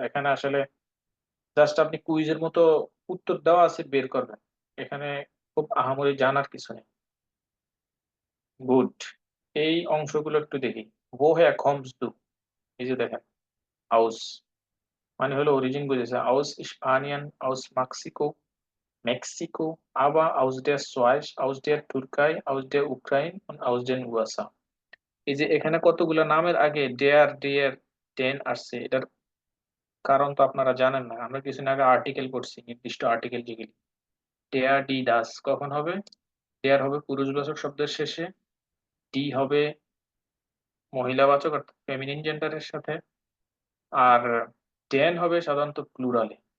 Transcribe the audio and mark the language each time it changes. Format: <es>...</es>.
<bn>এখানে আসলে জাস্ট আপনি কুইজের মতো উত্তর দেওয়া আছে বের করবেন, এখানে খুব আহামরি জানার কিছু নেই। গুড। এই অংশগুলো একটু দেখি।</bn> <de>woher kommst du,</de> <bn>এই যে দেখেন, আউস মানে হলো অরিজিন বুঝেছে। আউস স্পানিয়ান, আউস Mexico,</bn> <de>Mexiko, aber aus der Schweiz, aus der Türkei, aus der Ukraine und aus den USA।</de> <bn>এই যে এখানে কতগুলো নামের আগে ডেয়ার ডেন আসছে, এটার কারণ তো আপনারা জানেন না। আমরা কিছুদিন আগে আর্টিকেল পড়ছি, নির্দিষ্ট আর্টিকেল যেগুলি ডেয়ার ডি ডাস কখন হবে। ডেয়ার হবে পুরুষবাচক শব্দের শেষে, ডি হবে মহিলাবাচক অর্থাৎ ফেমিনিন জেন্ডারের সাথে, আর ডেন হবে সাধারণত প্লুরালে।</bn>